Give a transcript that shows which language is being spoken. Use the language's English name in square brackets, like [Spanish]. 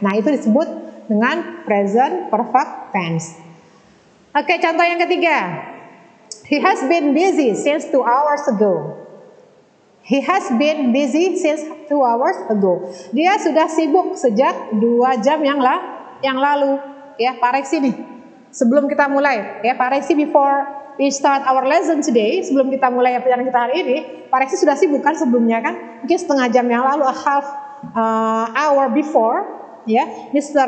[Indonesian] Nah, itu disebut dengan present perfect tense. Oke, contoh yang ketiga. [English] He has been busy since 2 hours ago. He has been busy since 2 hours ago. [Indonesian] Dia sudah sibuk sejak 2 jam yang lalu. Ya, Pak Reksi nih. Sebelum kita mulai, ya Pak Reksi, [English] before we start our lesson today, [Indonesian] sebelum kita mulai pelajaran kita hari ini, Pak Reksi sudah sibuk kan sebelumnya kan? Mungkin setengah jam yang lalu, [English] a half hour before, [Indonesian] ya, Mr.